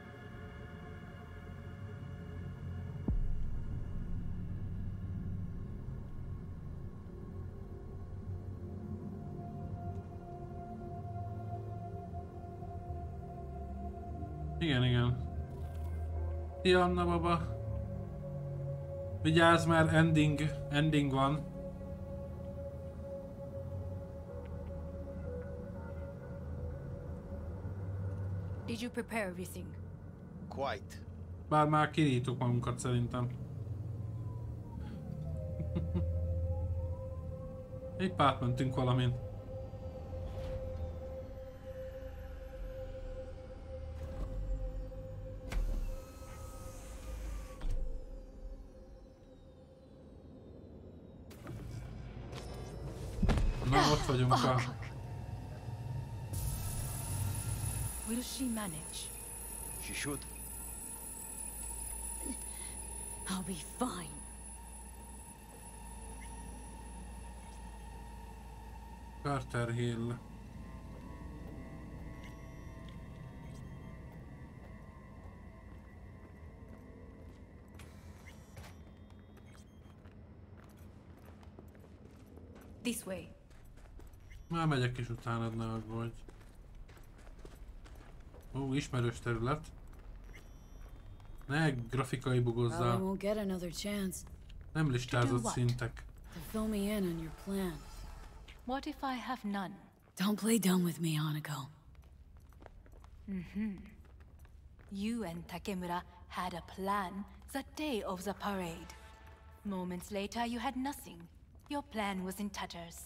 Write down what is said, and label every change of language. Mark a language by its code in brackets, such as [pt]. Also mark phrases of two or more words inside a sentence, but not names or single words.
[hu] Igen, igen. Szia, Anna baba. Vigyázz, már ending van. [en] Did you prepare everything? Quite. [hu] Bár már kirítjuk magunkat szerintem. Épp átmentünk valamin. Na, ott vagyunk a... [en] Will she manage? She should. I'll be fine. Carter Hill. This way. [hu] Már megyek is utánad, ne aggódj. Ó, ismerős terület. Ne grafikai bugozzál. Nem listázott szintek. [en] What if I have none? Don't play dumb with me, Hanako. You and Takemura had a plan the day of the parade. Moments later, you had nothing. Your plan was in tatters.